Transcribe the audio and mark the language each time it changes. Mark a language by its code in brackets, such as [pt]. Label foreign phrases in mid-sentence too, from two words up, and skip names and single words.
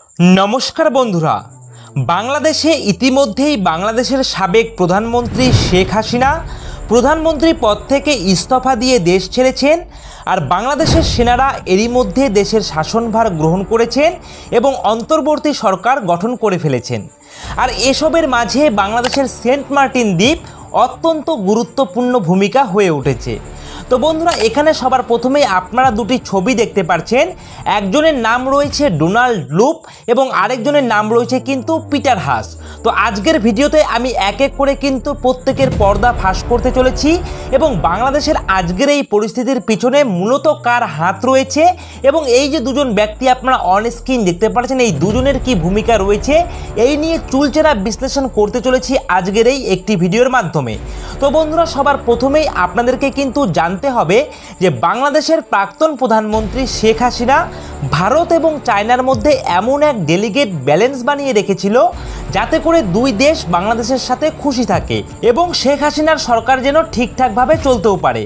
[bn] নমস্কার বন্ধুরা বাংলাদেশে ইতিমধ্যেই বাংলাদেশের সাবেক প্রধানমন্ত্রী শেখ হাসিনা প্রধানমন্ত্রী পদ থেকে ইস্তফা দিয়ে দেশ ছেড়েছেন এবং বাংলাদেশের সেনারা এরই মধ্যে দেশের শাসনভার গ্রহণ করেছেন এবং অন্তর্বর্তী সরকার গঠন করে ফেলেছেন। আর এসবের মাঝে বাংলাদেশের সেন্ট মার্টিন দ্বীপ অত্যন্ত গুরুত্বপূর্ণ ভূমিকা হয়ে উঠেছে। তো বন্ধুরা এখানে সবার প্রথমেই আপনারা দুটি ছবি দেখতে পাচ্ছেন, একজনের নাম রয়েছে ডোনাল্ড লুপ এবং আরেকজনের নাম রয়েছে কিন্তু পিটার হাস। তো আজকের ভিডিওতে আমি এক এক করে কিন্তু প্রত্যেকের পর্দা ফাঁস করতে চলেছি এবং বাংলাদেশের আজকের এই পরিস্থিতির পিছনে মূলত কার হাত রয়েছে এবং এই যে দুজন ব্যক্তি আপনারা [en] on screen [bn] দেখতে পাচ্ছেন এই দুজনের কি ভূমিকা রয়েছে এই নিয়ে চুলচেরা বিশ্লেষণ করতে চলেছি আজকের এই একটি ভিডিওর মাধ্যমে। তো বন্ধুরা সবার প্রথমেই আপনাদেরকে কিন্তু জানতে হবে যে বাংলাদেশের প্রাক্তন প্রধানমন্ত্রী শেখ হাসিনা ভারত এবং চায়নার মধ্যে এমন এক [en] delicate balance [bn] বানিয়ে রেখেছিল যাতে করে দুই দেশ বাংলাদেশের সাথে খুশি থাকে এবং শেখ হাসিনার সরকার যেন ঠিকঠাকভাবে চলতেও পারে।